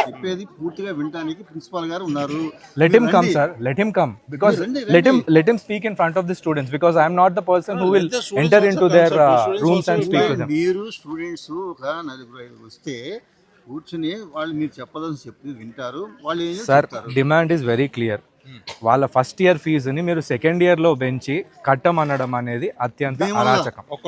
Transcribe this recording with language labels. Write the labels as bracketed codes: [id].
[te] చెప్పేది పూర్తిగా వినడానికి ప్రిన్సిపాల్ గారు ఉన్నారు. [en] Let him come, sir. Let him come because let him speak in front of the students because I am not the person who will enter into their rooms and speak with them. [te] మీరు students ఒక 4-5 వస్తే కూర్చుని వాళ్ళు మీరు చెప్పదని చెప్పి వింటారు. వాళ్ళు ఏం సార్ చెప్తారు? [en] Demand is very clear. [te] వాళ్ళ ఫస్ట్ ఇయర్ ఫీజుని మీరు సెకండ్ ఇయర్ లో పెంచి కట్టమనడం అనేది అత్యంత అరాచకం.